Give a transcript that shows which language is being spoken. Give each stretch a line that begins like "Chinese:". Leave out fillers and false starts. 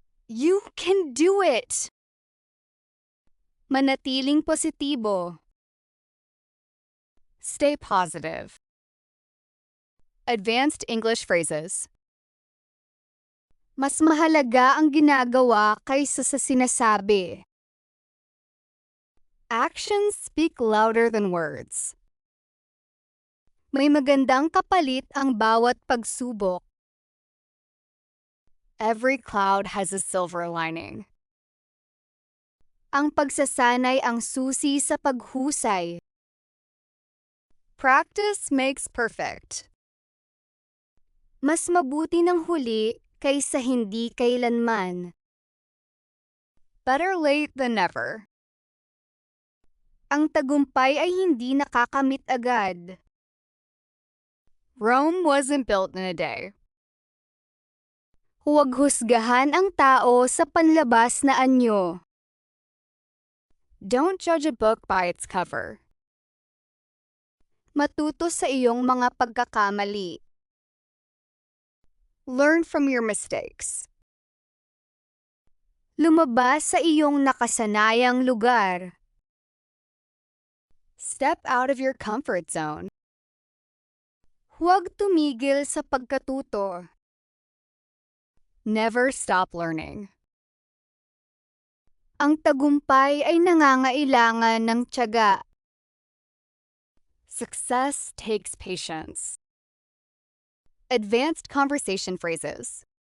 English: You can do it.
Filipino: Manatiling positibo.
English: Stay positive. Advanced English phrases.
Filipino: Mas mahalaga ang ginagawa kaysa sa sinasabi.
English: Actions speak louder than words.
Filipino: May magandang kapalit ang bawat pagsubok.
English: Every cloud has a silver lining.
Filipino: Ang pagsasanay ang susi sa paghusay.
English: Practice makes perfect.
Filipino: Mas mabuti ng huli kaysa hindi kailanman.
English: Better late than never.
Filipino: Ang tagumpay ay hindi nakakamit agad.
English: Rome wasn't built in a day.
Filipino: Huwag husgahan ang tao sa panlabas na anyo.
English: Don't judge a book by its cover.
Filipino: Matuto sa iyong mga pagkakamali.
English: Learn from your mistakes.
Filipino: Lumabas sa iyong nakasanayang lugar.
English: Step out of your comfort zone.
Filipino: Huwag tumigil sa pagkatuto.
English: Never stop learning.
Filipino: Ang tagumpay ay nangangailangan ng tiyaga.
English: Success takes patience. Advanced conversation phrases.